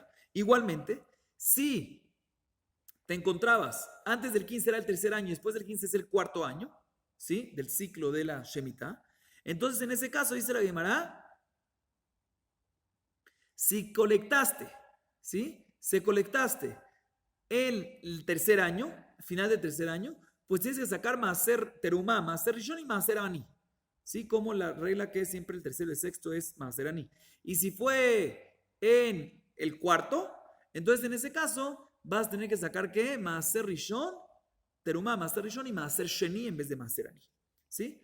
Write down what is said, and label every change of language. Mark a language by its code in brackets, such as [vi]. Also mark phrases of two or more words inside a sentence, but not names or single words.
[es] Igualmente, si te encontrabas antes del 15 era el tercer año y después del 15 es el cuarto año, ¿sí? Del ciclo de la Shemitah, entonces en ese caso dice la Gemara, si colectaste, ¿sí? Se colectaste el tercer año, final del tercer año, pues tienes que sacar maaser terumá, maaser rishon y maaser ani. ¿Sí? Como la regla que es siempre el tercero y el sexto es maaser ani. Y si fue en el cuarto, entonces en ese caso vas a tener que sacar ¿qué? Maaser Rishon, Terumá, Maaser Rishon y Maaser Sheni en vez de Maaser Ani. ¿Sí?